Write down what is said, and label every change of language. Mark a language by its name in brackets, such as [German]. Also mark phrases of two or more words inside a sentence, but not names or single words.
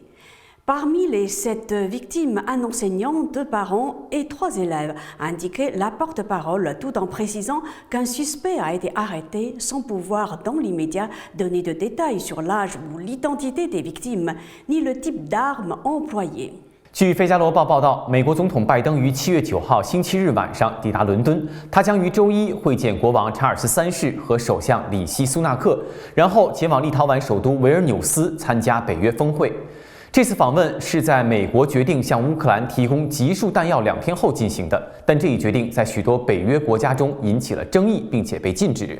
[French] Parmi les 7 victimes, un enseignant, 2 parents et 3 élèves, a indiqué la porte-parole, tout en précisant qu'un suspect a été arrêté sans pouvoir dans l'immédiat donner de détails sur l'âge ou l'identité des victimes, ni le type d'armes employées. [Chinese] 据《费加罗报》报道，美国总统拜登于7月9号星期日晚上抵达伦敦，他将于周一会见国王查尔斯3世和首相里希·苏纳克，然后前往立陶宛首都维尔纽斯参加北约峰会。这次访问是在美国决定向乌克兰提供集束弹药2天后进行的，但这一决定在许多北约国家中引起了争议，并且被禁止。